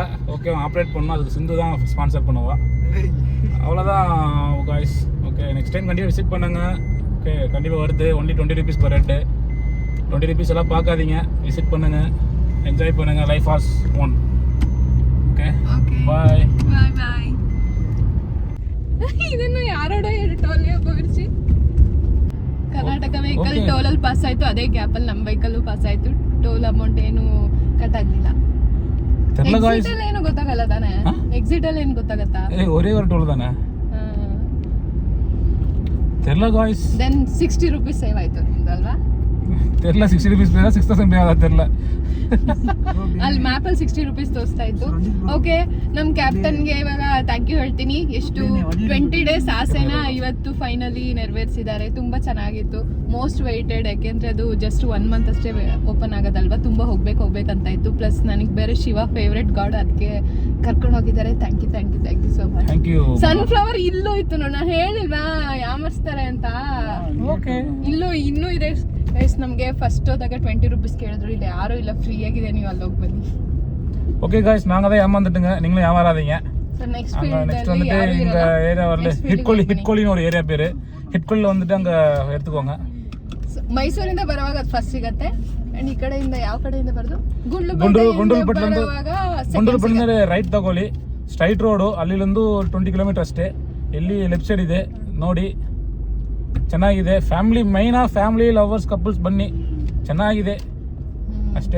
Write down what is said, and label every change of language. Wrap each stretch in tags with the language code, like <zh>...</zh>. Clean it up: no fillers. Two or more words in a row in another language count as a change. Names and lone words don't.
<ta>ஓகே, அவன் ஆப்ரேட் பண்ணணும், அதுக்கு சிந்து தான் ஸ்பான்சர் பண்ணுவா. அவ்வளோதான் காய்ஸ். ஓகே,</ta> <en>next time</en> <ta>கண்டிப்பாக விசிட் பண்ணுங்க. ஓகே, கண்டிப்பாக வருது.</ta> <en>only 20 rupees per head.</en> <ta>20 rupees எல்லாம் பார்க்காதீங்க, விசிட் பண்ணுங்க, என்ஜாய் பண்ணுங்க.</ta> <en>life as one.</en> <ta>ஓகே, பாய்</ta> <kn>ಬಾಯ್ ಬಾಯ್. ಇದನ್ನು ಯಾರೋಡ ಟೋಲ್ಗೆ ಹೋಗಿರ್ಸಿ. ಕರ್ನಾಟಕ ವೆಹಿಕಲ್ ಟೋಲಲ್ಲಿ ಪಾಸ್ ಆಯ್ತು, ಅದೇ ಗ್ಯಾಪಲ್ಲಿ ನಮ್ಮ ವೆಹಿಕಲ್ಲು ಪಾಸ್ ಆಯ್ತು.</kn> <en>toll amount</en> <kn>ಏನು ಕಟ್ ಆಗಲಿಲ್ಲ. ಎಕ್ಸಿಟ್ ಅಲ್ಲಿ ಏನು ಗೊತ್ತಾಗಲ್ಲ ತಾನೆ? ಎಕ್ಸಿಟ್ ಅಲ್ಲಿ ಏನು ಗೊತ್ತಾಗತ್ತಾ?</kn> <ta>ஒரே ஒரு டோல் தானே. தெரியல गाइस.</ta> <en>then 60 rupees save</en> <kn>ಆಯ್ತು ನಿಮ್ದಲ್ವಾ?</kn> <ta>தெரியல 60 rupees</ta> <kn>ಬೇಡ 6000 ಬೇಡ</kn> <ta>தெரியல.</ta> <kn>ಅಲ್ಲಿ ಮ್ಯಾಪ್ ಅಲ್ಲಿ 60 rupees ತೋರಿಸ್ತಾ ಇತ್ತು. ಓಕೆ, ನಮ್ಮ ಕ್ಯಾಪ್ಟನ್ಗೆ ಇವಾಗ</kn> <en>thank you</en> <kn>ಹೇಳ್ತೀನಿ. ಎಷ್ಟು 20 days ಆಸೆನ ಇವತ್ತು ಫೈನಲಿ ನೆರವೇರಿಸಿದ್ದಾರೆ. ತುಂಬಾ ಚೆನ್ನಾಗಿತ್ತು,</kn> <en>most waited.</en> <kn>ಯಾಕೆಂದ್ರೆ ಅದು</kn> <en>just 1 month</en> <kn>ಅಷ್ಟೇ ಓಪನ್ ಆಗೋದಲ್ವಾ, ತುಂಬಾ ಹೋಗ್ಬೇಕಂತ ಇತ್ತು. ಪ್ಲಸ್ ನನಗೆ ಬೇರೆ ಶಿವ</kn> <en>favourite god,</en> <kn>ಅದಕ್ಕೆ ಕರ್ಕೊಂಡು ಹೋಗಿದ್ದಾರೆ.</kn> <en>thank you so much. thank you.</en> <kn>ಸನ್ಫ್ಲವರ್ ಇಲ್ಲೂ ಇತ್ತು ನೋಡಿ, ನಾನು ಹೇಳಿಲ್ವಾ ಯಾಮರ್ಸ್ತಾರೆ ಅಂತ. ಓಕೆ, ಇನ್ನೂ ಇದೆ ಗೈಸ್. ನಮಗೆ ಫಸ್ಟ್ ಹೋದಾಗ 20 rupees ಕೇಳಿದ್ರು, ಇಲ್ಲಿ ಯಾರು ಇಲ್ಲ, ಫ್ರೀ ಆಗಿದೆ, ನೀವು ಅಲ್ಲಿ ಹೋಗಿ ಬನ್ನಿ.</kn> <ta>ஓகே गाइस, நாங்க தான் ஏமாந்துட்டுங்க, நீங்களும் ஏமாறாதீங்க. ನೆಕ್ಸ್ಟ್ நெக்ஸ்ட் வந்துட்டு இந்த ஏரியா வரல, ಹಿಟ್ಕೋಲಿನ ஒரு ಏರಿಯಾ பேரு. ಹಿಟ್ಕೋಲಿல வந்துட்டு அங்க எடுத்துக்கோங்க.</ta> <kn>ಮೈಸೂರಿಂದ ಬರುವಾಗ ಅದು ಫಸ್ಟ್ ಸಿಗತ್ತೆ. ಅಂಡ್ ಈ ಕಡೆಯಿಂದ ಯಾವ ಕಡೆಯಿಂದ ಬರೋದು? ಗುಂಡ್ಲುಪೇಟೆಯಿಂದ ರೈಟ್ ತಗೊಳ್ಳಿ,</kn> <en>straight road.</en> <kn>ಅಲ್ಲಿಂದು 20 kilometer ಅಷ್ಟೇ. ಎಲ್ಲಿ</kn> <en>left side</en> <kn>ಇದೆ ನೋಡಿ, ಚೆನ್ನಾಗಿದೆ.</kn> <en>family lovers couples</en> <kn>ಬನ್ನಿ, ಚೆನ್ನಾಗಿದೆ ಅಷ್ಟೇ.</kn>